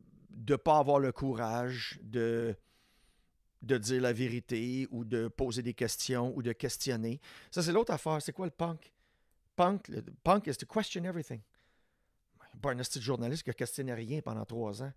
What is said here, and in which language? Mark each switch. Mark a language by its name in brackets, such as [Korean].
[French] de pas avoir le courage de dire la vérité ou de poser des questions ou de questionner. Ça, c'est l'autre affaire. C'est quoi le punk? [English] Le punk is to question everything. [French] Pas un esti de journaliste qui a questionné rien pendant 3 ans.